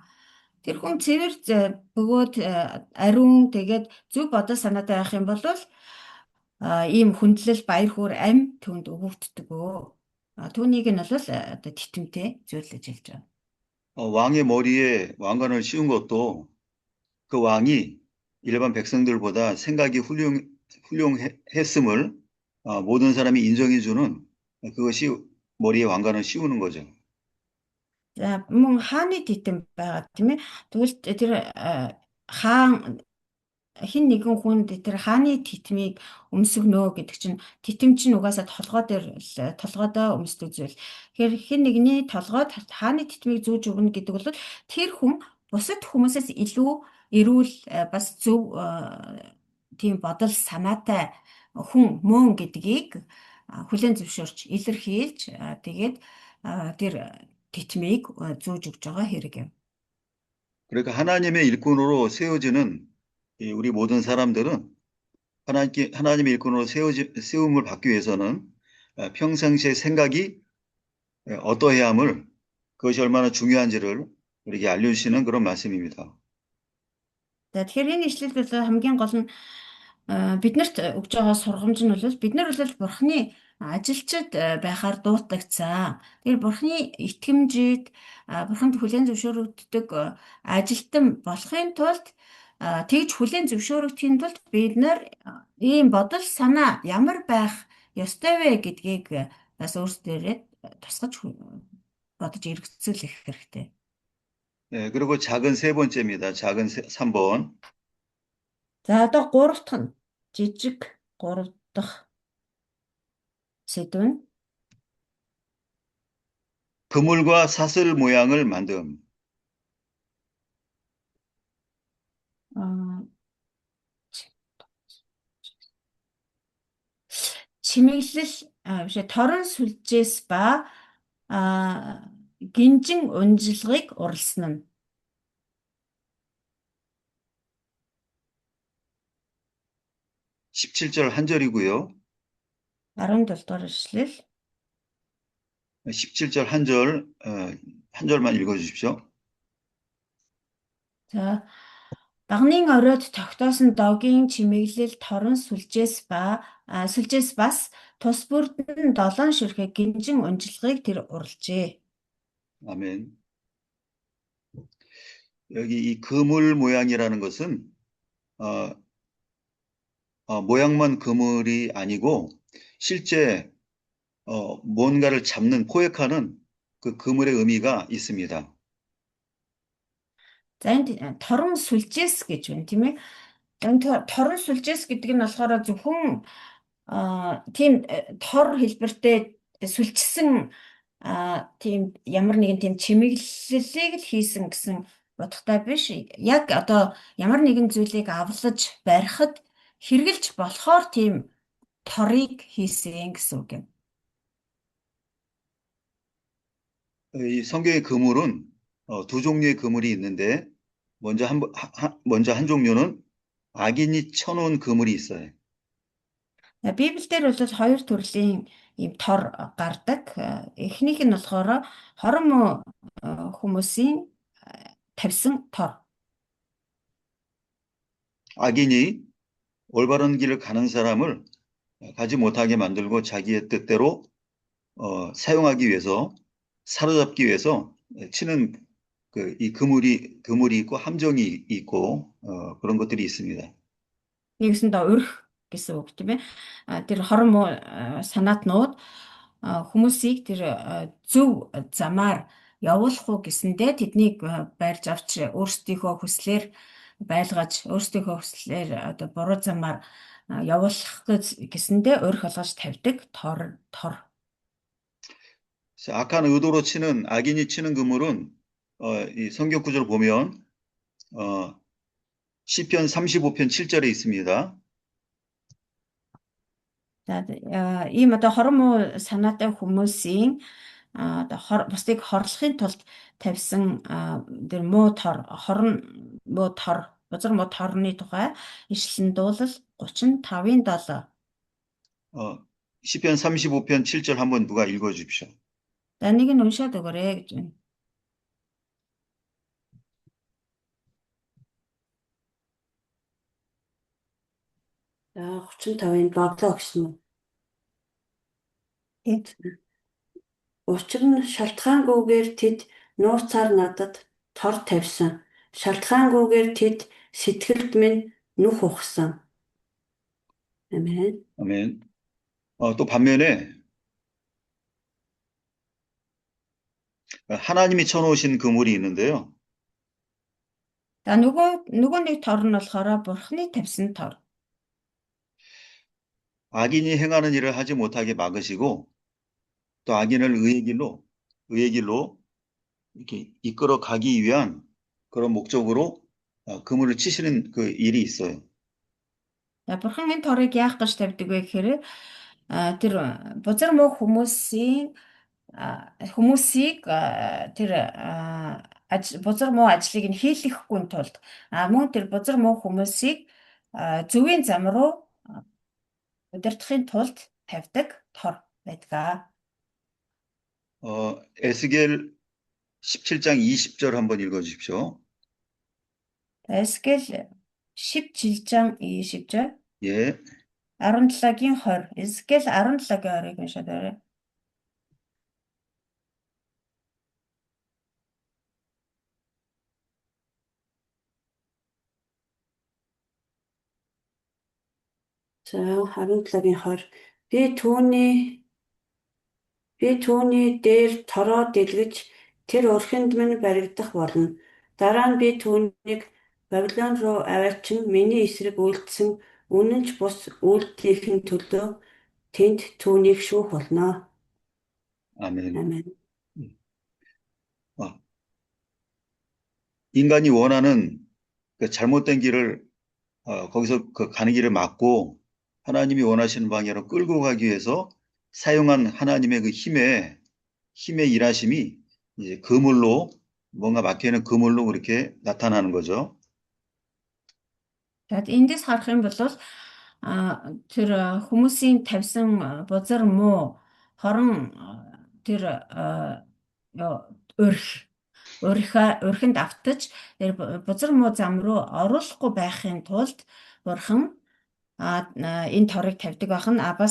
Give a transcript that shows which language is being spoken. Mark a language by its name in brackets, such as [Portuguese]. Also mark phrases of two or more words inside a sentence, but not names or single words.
[Mongolian] Тэр хүн цэвэр бөгөөд ариун тэгээд зөв бодол санаатай байх юм бол ийм хүндлэл баяр хөөр ам түүнд өгөгддөг. Түүнийг нь бол одоо титэмтэй зөвлөж хэлж байгаа. [Korean] 왕의 머리에 왕관을 씌운 것도 그 왕이 일반 백성들보다 생각이 훌륭했음을 모든 사람이 인정해주는 그것이 머리에 왕관을 씌우는 거죠. [Mongolian] За мөн хааны титэм байгаа тийм ээ. Тэгвэл тэр хаан хин нэгэн хүнд тэр хааны титмийг өмсгөнөө гэдэг чинь титэм чинь угаасаа толгойдоо өмсдөг зүйл. Тэгэхээр хин нэгний толгойд хааны титмийг зүүж өгнө гэдэг бол тэр хүн бусад хүмүүсээс илүү эрүүл бас зөв тийм бодол санаатай хүн мөн гэдгийг хүлээн зөвшөөрч илэрхийлж тэгээд тэр титмийг зүүж өгж байгаа хэрэг юм. [Korean] 그러니까 하나님의 일꾼으로 세워지는 우리 모든 사람들은 하나님의 일꾼으로 세움을 받기 위해서는 평상시의 생각이 어떠해야 함을 그것이 얼마나 중요한지를 우리에게 알려주시는 그런 말씀입니다. [Mongolian] Тэгэхээр энэ ишлэлд хамгийн гол нь биднэрт өгж байгаа сургамж нь бол бид нар бол Бурхны ажилчид байхаар дуудагдсан. Тэгэхээр Бурхны итгэмжид Бурханд хүлээн зөвшөөрөгддөг ажилтан болохын тулд тэгж хүлээн зөвшөөрөгдөхийн тулд бид нар ийм бодол санаа ямар байх ёстой вэ гэдгийг бас өөрсдөө тусгаж бодож эргэцүүлэх хэрэгтэй. [Korean] 네, 그리고 작은 세 번째입니다. 작은 3번. [Mongolian] За одоо 3 дахь нь жижиг 3 дахь сэдв нь [Korean] 그물과 사슬 모양을 만듦. [Mongolian] чимэглэл торон сүлжээс ба гинжин унжилгыг уралсан нь [Korean] 17절 한 절이고요. [Mongolian] 17 дугаар ишлэл [Korean] 17절 한 절, 한 절만 읽어주십시오. [Mongolian] За багнын оройд тогтоосон догийн чимэглэл торон сүлжээс бас тус бүрдэн 7 ширхэг гинжин унжилгыг тэр уралжээ. [Korean] 아멘. 여기 이 그물 모양이라는 것은 모양만 그물이 아니고 실제 뭔가를 잡는 포획하는 그 그물의 의미가 있습니다. [Mongolian] За энд торон сүлжээс гэж байна тийм ээ. Торон сүлжээс гэдэг нь болохоор зөвхөн тийм тор хэлбэртэй сүлжсэн тийм ямар нэгэн тийм чимэглэлийг л хийсэн гэсэн утгатай биш. Яг одоо ямар нэгэн зүйлийг авлаж барихад хэрглэж болохоор тийм торыг хийсэн гэсэн үг юм. [Korean] 이 성경의 그물은 두 종류의 그물이 있는데 먼저 한 종류는 악인이 쳐놓은 그물이 있어요. [Mongolian] Библиэлд бол хоёр төрлийн ийм тор гардаг. Эхнийх нь болохоор хорон муу хүмүүсийн тавьсан тор. [Korean] 악인이 올바른 길을 가는 사람을 가지 못하게 만들고 자기의 뜻대로 사용하기 위해서 사로잡기 위해서 치는 이 그물이 있고 함정이 있고 그런 것들이 있습니다. [Mongolian] Нэгсэндээ өрх гэсэн үг тийм ээ. Тэр хорон муу санаатнууд хүмүүсийг тэр зөв замаар явуулах уу гэсэндээ тэднийг байрж авч өөрсдийнхөө хүслээр байлгаж өөрсдийнхөө хүслээр одоо буруу замаар явуулах гэсэндээ өрх олгож тавьдаг тор. [Korean] 악한 의도로 치는 악인이 치는 그물은 이 성경 구절을 보면 시편 35편 7절에 있습니다. [Mongolian] Ийм одоо хорон муу санаатай хүмүүсийн одоо бусдыг хорлохын тулд тавьсан тэр хорон муу тор бузар муу торны тухай ишлэн дуулал 35-ын 7. [Korean] 시편 35편 7절 한번 누가 읽어 주십시오. [Mongolian] За нэг нь уншаад өгөөрэй гэж байна. За 35-ын 7 гэсэн үү? Учир нь шалтгаангүйгээр тэд нууцаар надад тор тавьсан. Шалтгаангүйгээр тэд сэтгэлд минь нүх ухсан. [Korean] 아멘. 아멘. 또 반면에 하나님이 쳐놓으신 그물이 있는데요. [Mongolian] За нөгөө нэг тор нь болохоор бурхны тавьсан тор. [Korean] 악인이 행하는 일을 하지 못하게 막으시고 또 악인을 의의 길로 이렇게 이끌어 가기 위한 그런 목적으로 그물을 치시는 그 일이 있어요. [Mongolian] За бурхан энэ торыг яах гэж тавьдаг вэ гэхээр тэр бузар муу хүмүүсийг тэр бузар муу ажлыг нь хийлгэхгүй тулд мөн тэр бузар муу хүмүүсийг зөвийн зам руу удирдахын тулд тавьдаг тор байдаг. [Korean] 에스겔 17장 20절 한번 읽어 주십시오. 에스겔 17장 20절. 예. [Mongolian] 17-гийн 20. 에스겔 17-гийн 20-ыг уншаад байна. За 17-гийн 20. Би түүний дээр тороо дэлгэж тэр урхинд минь баригдах болно. Дараа нь би түүнийг Бабилон руу аваачин миний эсрэг үйлдсэн үнэн ч бус үйлдэхийн төлөө тэнд түүнийг шүүх болно. [Korean] 아멘. 아멘. 인간이 원하는 그 잘못된 길을 거기서 그 가는 길을 막고 하나님이 원하시는 방향으로 끌고 가기 위해서 사용한 하나님의 그 힘의 일하심이 이제 그물로 뭔가 막혀있는 그물로 그렇게 나타나는 거죠. [Mongolian] Тэгэд эндээс харах юм бол тэр хүмүүсийн тавьсан бузар муу хорон тэр урхинд автаж тэр бузар муу зам руу оруулахгүй байхын тулд бурхан энэ торыг тавьдаг байх нь бас